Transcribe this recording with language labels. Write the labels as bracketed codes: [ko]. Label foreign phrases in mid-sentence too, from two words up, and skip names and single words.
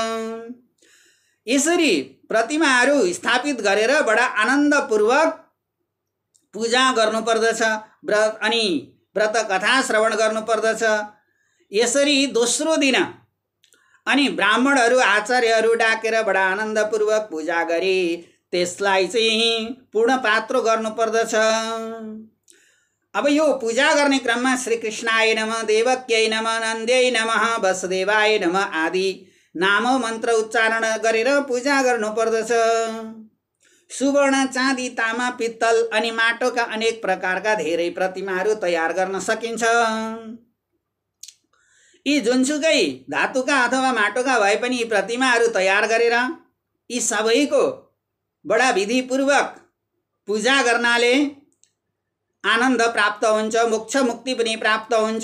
[ne] यसरी प्रतिमाहरू स्थापित गरेर बडा आनन्दपूर्वक पूजा गर्नु पर्दछ अनि व्रत कथा श्रवण गर्नु पर्दछ। यसरी दोस्रो दिन अनि ब्राह्मणहरू आचार्यहरू डाकेर बडा आनन्दपूर्वक पूजा गरी त्यसलाई चाहिँ पूर्ण पात्रो गर्नु पर्दछ। अब यो पूजा गर्ने क्रममा [sa] श्री कृष्णाय नमः, देवक्यै नमः, नन्द्यै नमः, वसुदेवाय नमः [ne] आदि नाम मन्त्र उच्चारण गरेर पूजा गर्नु पर्दछ। सुवर्ण, चाँदी, तामा, पित्तल अनि माटोका अनेक प्रकारका धेरै प्रतिमाहरू तयार गर्न सकिन्छ। यी जुनसुकै धातुका अथवा माटोका भए पनि यी प्रतिमाहरू तयार गरेर यी सबैको बडा विधिपूर्वक पूजा गर्नाले आनन्द प्राप्त हुन्छ, मोक्ष मुक्ति पनि प्राप्त हुन्छ।